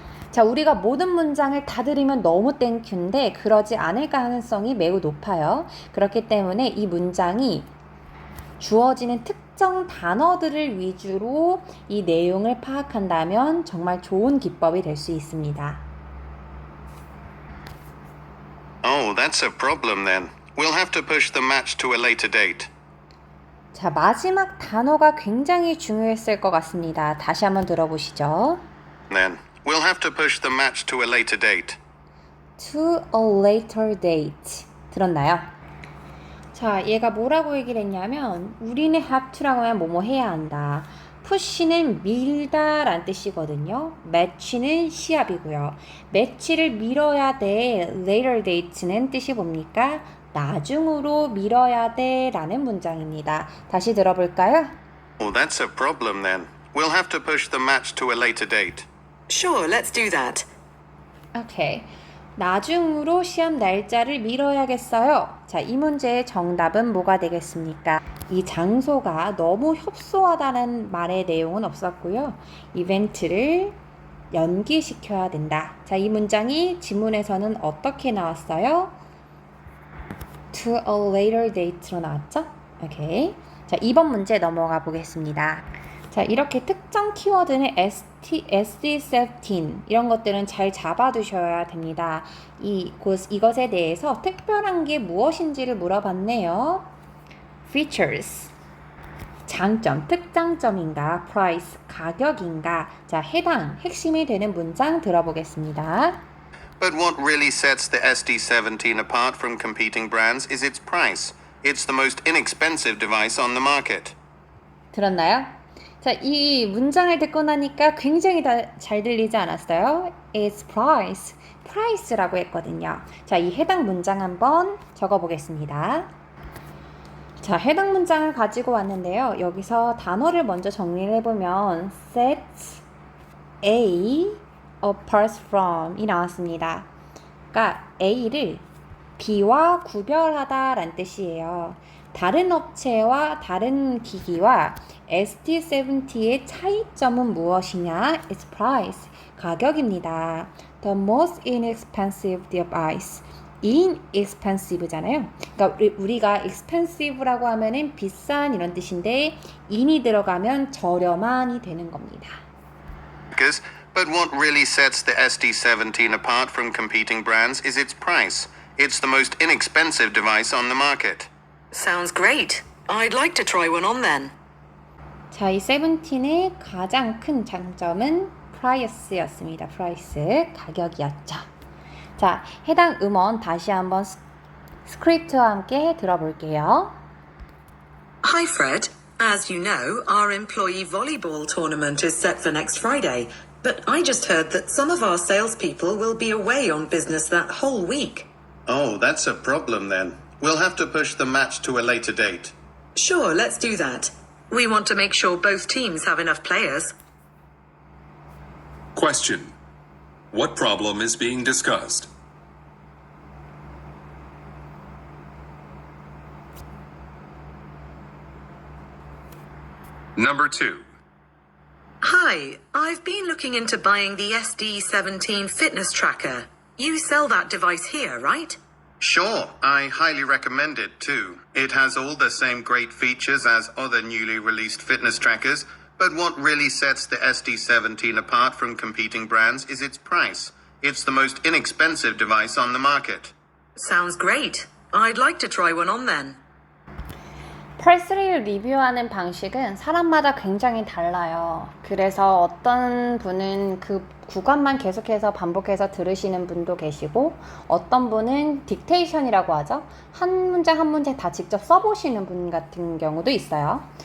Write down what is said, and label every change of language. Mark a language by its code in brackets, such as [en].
[ko] 자, 우리가 모든 문장을 다 들으면 너무 땡큐인데 그러지 않을 가능성이 매우 높아요. 그렇기 때문에 이 문장이 주어지는 특정 단어들을 위주로 이 내용을 파악한다면 정말 좋은 기법이 될 수 있습니다. [en] Oh, that's a problem then. We'll have to push the match to a later date. [ko] 자, 마지막 단어가 굉장히 중요했을 것 같습니다. 다시 한번 들어보시죠. [en] Then, we'll have to push the match to a later date. To a later date. [ko] 들었나요? 자, 얘가 뭐라고 얘기를 했냐면 우리는 [en] have to [ko] 라고 하면 뭐뭐 해야 한다. push는 밀다 라는 뜻이거든요. match는 시합이고요. match를 미뤄야 돼. later date는 뜻이 뭡니까? 나중으로 미뤄야 돼 라는 문장입니다. 다시 들어볼까요? [en] Oh, that's a problem then. We'll have to push the match to a later date. Sure, let's do that. [ko] 오케이. 나중으로 시험 날짜를 미뤄야겠어요. 자, 이 문제의 정답은 뭐가 되겠습니까? 이 장소가 너무 협소하다는 말의 내용은 없었고요. 이벤트를 연기시켜야 된다. 자, 이 문장이 지문에서는 어떻게 나왔어요? [en] To a later date [ko] 로 나왔죠? 오케이. 자, 2번 문제 넘어가 보겠습니다. 자, 이렇게 특정 키워드는 SD17 이런 것들은 잘 잡아두셔야 됩니다. 이것에 대해서 특별한 게 무엇인지를 물어봤네요. Features, 장점, 특장점인가, price, 가격인가. 자, 해당, 핵심이 되는 문장 들어보겠습니다. [en] But what really sets the SD17 apart from competing brands is its price. It's the most inexpensive device on the market. [ko] 들었나요? 자, 이 문장을 듣고 나니까 굉장히 잘 들리지 않았어요? [en] Its price, [ko] price라고 했거든요. 자, 이 해당 문장 한번 적어보겠습니다. 자, 해당 문장을 가지고 왔는데요. 여기서 단어를 먼저 정리를 해보면 [en] sets A apart from [ko] 이 나왔습니다. 그러니까 A를 B와 구별하다 라는 뜻이에요. 다른 업체와 다른 기기와 SD70의 차이점은 무엇이냐? [en] Its price, [ko] 가격입니다. [en] The most inexpensive device. [ko] inexpensive잖아요. 그러니까 우리가 expensive라고 하면은 비싼 이런 뜻인데 in이 들어가면 저렴한이 되는 겁니다. [en] But what really sets the SD17 apart from competing brands is its price. It's the most inexpensive device on the market. Sounds great. I'd like to try one on then. [ko] 자, 이 17의 가장 큰 장점은 price였습니다. price, 가격이었죠. 자, 해당 음원 다시 한번 스크립트와 함께 들어볼게요. [en] Hi, Fred. As you know, our employee volleyball tournament is set for next Friday, but I just heard that some of our salespeople will be away on business that whole week. Oh, that's a problem then. We'll have to push the match to a later date. Sure, let's do that. We want to make sure both teams have enough players. Question. What problem is being discussed? Number 2. Hi, I've been looking into buying the SD17 fitness tracker. You sell that device here, right? Sure, I highly recommend it too. It has all the same great features as other newly released fitness trackers, but what really sets the SD17 apart from competing brands is its price. It's the most inexpensive device on the market. Sounds great. I'd like to try one on then. [ko] 펄스를 리뷰하는 방식은 사람마다 굉장히 달라요. 그래서 어떤 분은 그 구간만 계속해서 반복해서 들으시는 분도 계시고 어떤 분은 딕테이션이라고 하죠. 한 문제 한 문제 다 직접 써보시는 분 같은 경우도 있어요.